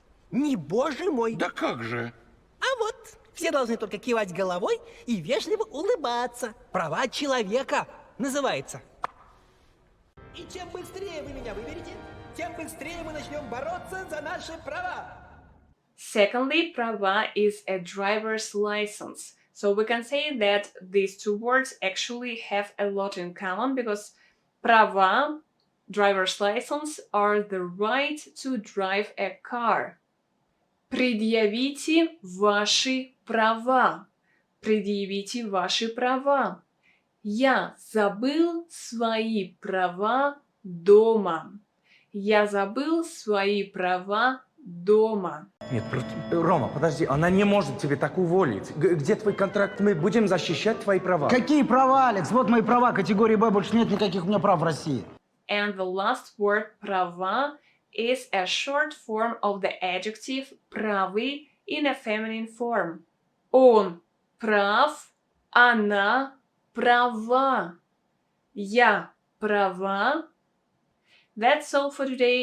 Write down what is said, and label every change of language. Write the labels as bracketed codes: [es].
[ru] Не боже мой. Да как же? А вот, все должны только кивать головой и вежливо улыбаться. Права человека называется. И чем быстрее вы меня выберете, тем быстрее мы начнем бороться за наши права. [en] Secondly, права is a driver's license. So we can say that these two words actually have a lot in common because права, driver's license, are the right to drive a car. [ru] Предъявите ваши права. Предъявите ваши права. Я забыл свои права дома. Я забыл свои права дома. Нет, Рома, подожди, она не может тебе так уволить. Где твой контракт? Мы будем защищать твои права. Какие права, Алекс? Вот мои права, категории Б, больше нет никаких у меня прав в России. [en] And the last word права is a short form of the adjective правый in a feminine form. [ru] Он прав, она права. Я права. [en] That's all for today.